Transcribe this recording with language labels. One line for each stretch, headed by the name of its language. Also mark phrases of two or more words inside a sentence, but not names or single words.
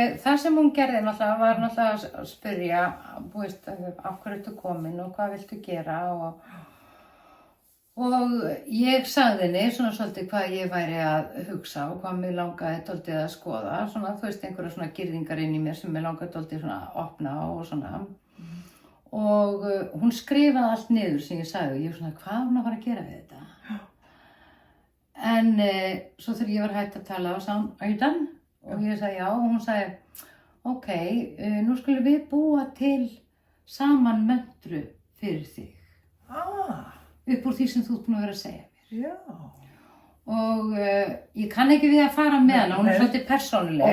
Icelandic: Það sem hún gerði var náttúrulega að spyrja, veist, af hverju ertu komin og hvað viltu gera og ég sagði henni svona svolítið hvað ég væri að hugsa og hvað mig langaði dálítið að skoða, svona þú veist einhverja svona girðingar inn í mér sem mig langaði dálítið svona að opna og svona og hún skrifaði allt niður sem ég sagði og ég svona hvað hún að fara að gera við þetta? En svo þegar ég var hætt að tala og sagði hún,
English: are you done?
Icelandic: Og ég sagði já og hún sagði, ok, nú skulum við búa til saman möntru fyrir þig. Upp úr því sem þú ert búin að vera að segja mér. Já. Og ég kann ekki við að fara með hana, hún er svolítið persónuleg.